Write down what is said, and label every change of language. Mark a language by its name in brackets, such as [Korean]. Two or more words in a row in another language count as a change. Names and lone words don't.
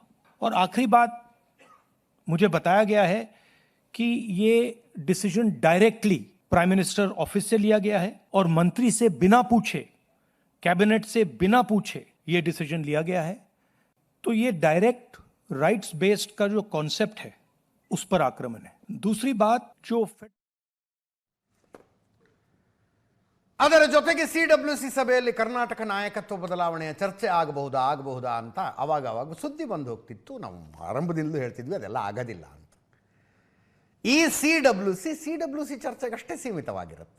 [Hindi] और आखिरी बात, मुझे बताया गया है कि ये [English] decision directly Prime Minister office [Hindi] से लिया गया है और मंत्री से बिना पूछे, कैबिनेट से बिना पूछे ये डिसीजन लिया गया है। तो ये [English] direct rights based [Hindi] का जो कॉन्सेप्ट है उस पर आक्रमण है। दूसरी बात, जो [Kannada] ಅದರ ಜೊತೆಗೆ CWC ಸಭೆಯಲ್ಲಿ ಕರ್ನಾಟಕ ನಾಯಕತ್ವ ಬದಲಾವಣೆಯ ಚರ್ಚೆ ಆಗಬಹುದಾ ಅಂತ ಅವಾಗ ಸುದ್ದಿ ಬಂದು ಹೋಗ್ತಿತ್ತು. ನಾವು ಆರಂಭದಿಂದಲೂ ಹೇಳ್ತಿದ್ವಿ ಅದೆಲ್ಲ ಆಗೋದಿಲ್ಲ ಅಂತ. ಈ CWC ಚರ್ಚೆಗಷ್ಟೇ ಸೀಮಿತವಾಗಿರುತ್ತೆ.